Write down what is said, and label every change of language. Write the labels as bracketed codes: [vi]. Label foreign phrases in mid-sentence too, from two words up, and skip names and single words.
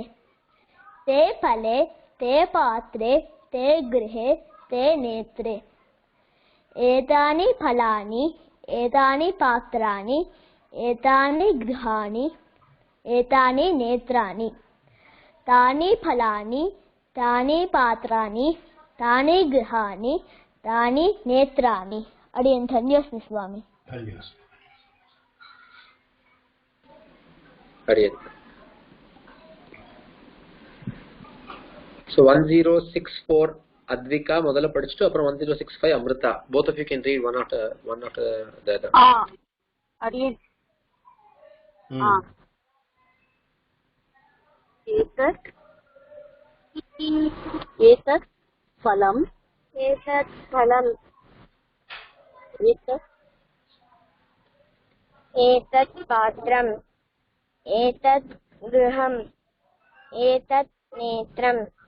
[sa] ते फले ते पात्रे ते गृहे ते नेत्रे एतानि फलानि एतानि पात्राणि एतानि गृहाणि एतानि नेत्राणि तानि फलानि तानि पात्राणि तानि गृहाणि तानि नेत्राणि अडियन् धन्योस्मि स्वामी [ta] अडियन् So 1064 Advika முதல்ல படிச்சிட்டு அப்புறம் 1065 Amrita. [en] Both of you can read one after the other. [sa] Adiyan. एतत् फलम् एतत् फलम् एतत् पात्रम् एतत् गृहम् एतत् नेत्रम्